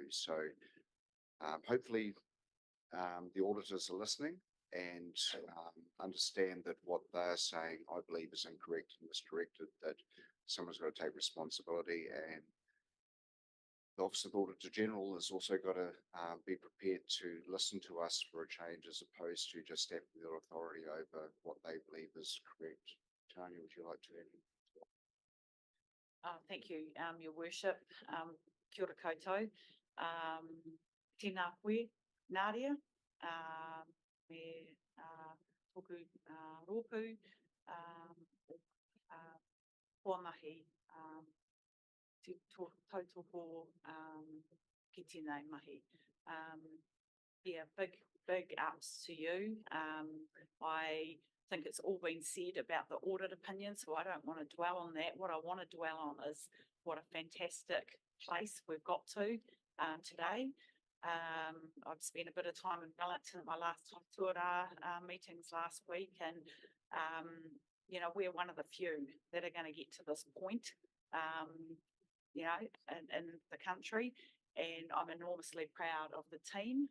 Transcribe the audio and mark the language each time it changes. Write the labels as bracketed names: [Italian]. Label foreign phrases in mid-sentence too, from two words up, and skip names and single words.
[English] So hopefully the auditors are listening and understand that what they're saying, I believe, is incorrect and misdirected, that someone's got to take responsibility, and the Office of Auditor General has also got to be prepared to listen to us for a change, as opposed to just having their authority over what they believe is correct. Tanya, would you like to add? Thank you, Your Worship. [Māori] Kia ora koutou. Tēnā koe, Nadia. Me toku rōpū, hoa mahi, te tautoko ki tēnei mahi. [English] Yeah, big ups to you. I think it's all been said about the audit opinion, so I don't want to dwell on that. What I want to dwell on is what a fantastic place we've got to today. I've spent a bit of time in Wellington at my last Tuara meetings last week, and you know, we're one of the few that are going to get to this point, you know, in the country, and I'm enormously proud of the team.